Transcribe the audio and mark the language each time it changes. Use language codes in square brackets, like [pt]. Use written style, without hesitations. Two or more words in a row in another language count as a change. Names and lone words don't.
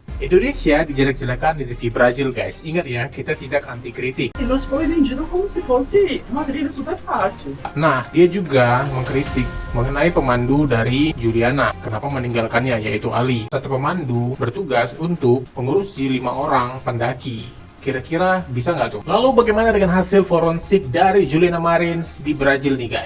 [id] Indonesia dijelek-jelekan di TV Brazil, guys. Ingat ya, kita tidak anti kritik. [pt] E nos foi vendido como se fosse uma trilha super fácil. [id] Nah, dia juga mengkritik mengenai pemandu dari Juliana. Kenapa meninggalkannya, yaitu Ali. Satu pemandu bertugas untuk mengurusi 5 orang pendaki. Kira-kira bisa nggak tuh? Lalu bagaimana dengan hasil forensik dari Juliana Marins di Brazil nih, guys?